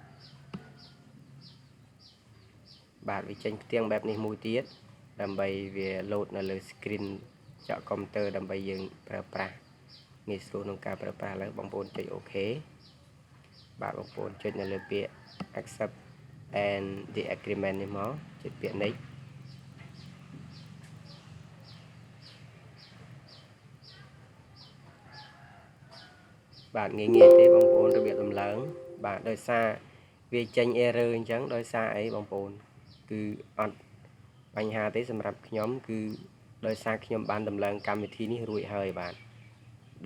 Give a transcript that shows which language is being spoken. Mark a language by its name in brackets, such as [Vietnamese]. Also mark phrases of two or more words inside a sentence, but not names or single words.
[Khmer] បាទវាចេញផ្ទាំងបែបនេះមួយទៀតដើម្បីវា load នៅលើ screen ចកកុំព្យូទ័រដើម្បីយើងប្រើប្រាស់ងាយស្រួលក្នុងការប្រើប្រាស់ឡើយបងប្អូនចុចអូខេបាទបងប្អូនចុចនៅលើពាក្យ [English] accept and the agreement [Khmer] នេះមកចុចពាក្យ next បាទងាយទេបងប្អូនរបៀបដំឡើងបាទដោយសារវាចេញ error អញ្ចឹងដោយសារអីបងប្អូនគឺអត់បញ្ហាទេសម្រាប់ខ្ញុំគឺដោយសារខ្ញុំបានដំឡើងកម្មវិធីនេះរួចហើយបាទដូ